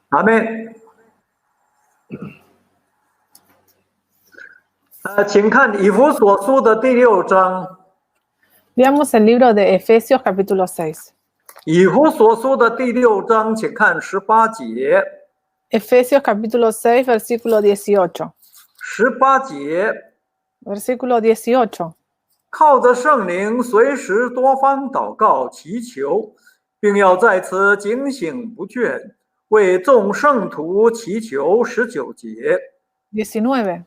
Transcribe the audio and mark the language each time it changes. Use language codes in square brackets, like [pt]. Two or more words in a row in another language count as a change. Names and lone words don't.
[zh] 阿妹，请看以弗所书的第6章。 [es] Veamos el libro de Efesios capítulo 6. [zh] 以弗所书的第6章，请看18节。 [es] Efesios capítulo 6, versículo 18. [zh] 18 节， [es] Versículo 18. [zh] 靠着圣灵，随时多方祷告祈求，并要在此警醒不倦，为众圣徒祈求。19节， [es] 19.